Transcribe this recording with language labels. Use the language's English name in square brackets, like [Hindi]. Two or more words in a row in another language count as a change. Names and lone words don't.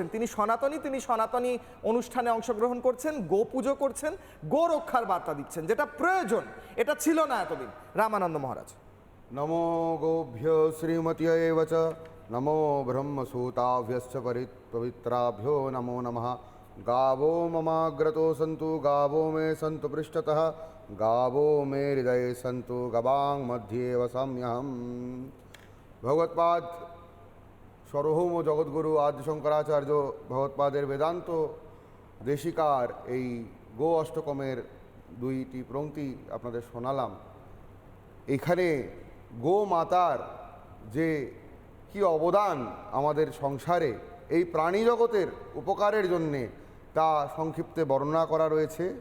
[Bangla] তিনি সনাতনী অনুষ্ঠানে অংশগ্রহণ করছেন, গো পুজো করছেন, গো রক্ষার বার্তা দিচ্ছেন, যেটা প্রয়োজন। এটা ছিল না এতদিন। রামানন্দ মহারাজ। [Sanskrit] নমো গোভ্যো শ্রীমত্যৈ চ নমো ব্রহ্মসূতাভ্যশ্চ পবিত্রাভ্যো নমো নমঃ। গাवो ममाग्रतो सन्तु गावो मे सन्तु पृष्ठतः गावो मे हृदये सन्तु गवां मध्ये वसाम्यहम्। [Bangla] ভগৎপাদ সর্বভৌম জগৎগুরু আদি শঙ্করাচার্য ভগৎপাদের বেদান্ত দেশিকার এই গো অষ্টকমের দুইটি পংক্তি আপনাদের শোনালাম। এখানে গো মাতার যে কি অবদান আমাদের সংসারে এই প্রাণী জগতের উপকারের জন্যে তা সংক্ষিপ্তে বর্ণনা করা রয়েছে।